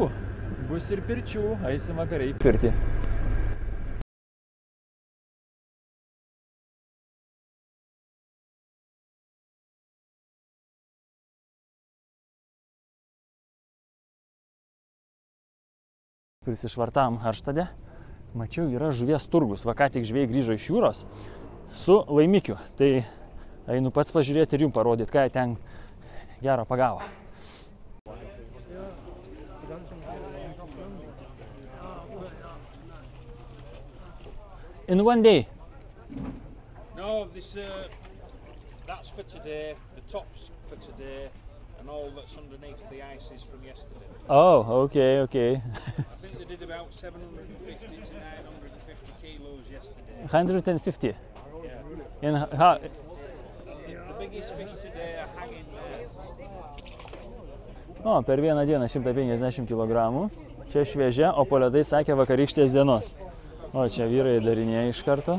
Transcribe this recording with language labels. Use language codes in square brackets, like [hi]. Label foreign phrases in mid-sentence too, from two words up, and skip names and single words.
[lt] Bus ir pirčių, eisim vakariai pirti. Prisišvartavom Harštade. Mačiau, yra žuvies turgus. Va ką tik žvejai grįžo iš jūros su laimikiu. Tai einu pats pažiūrėti ir jums parodyti, ką jie ten gero pagavo. [en] In one day? No, that's for today, the tops for today, and all that's underneath the ice is from yesterday. Oh, okay. I think they did about 750 to 950 kilos yesterday. 150? Yeah. In how? The biggest fish today are hanging there. [lt] O, per vieną dieną 150 kg. Čia šviežia, o po ledai sakė vakarykštės dienos. O, čia vyrai darinėja iš karto.